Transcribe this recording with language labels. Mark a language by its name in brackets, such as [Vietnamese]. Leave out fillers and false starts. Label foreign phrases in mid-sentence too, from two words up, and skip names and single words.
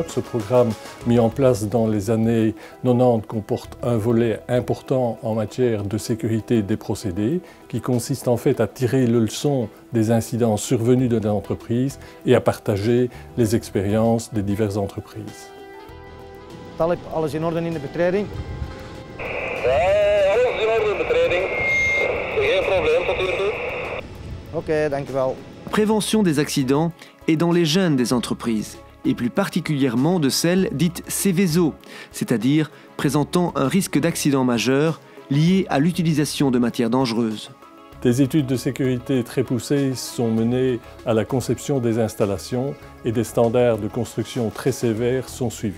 [French] Ce programme mis en place dans les années 90 comporte un volet important en matière de sécurité des procédés qui consiste en fait à tirer les leçons des incidents survenus de l'entreprise et à partager les expériences des diverses entreprises. [Dutch] Talib, alles in orde in de betreding? Ja, alles in orde in betreding. Geen probleem tot hiertoe. Ok, dankjewel. [French] La prévention des accidents est dans les gènes des entreprises, et plus particulièrement de celles dites Seveso, c'est-à-dire présentant un risque d'accident majeur lié à l'utilisation de matières dangereuses. Des études de sécurité très poussées sont menées à la conception des installations et des standards de construction très sévères sont suivis.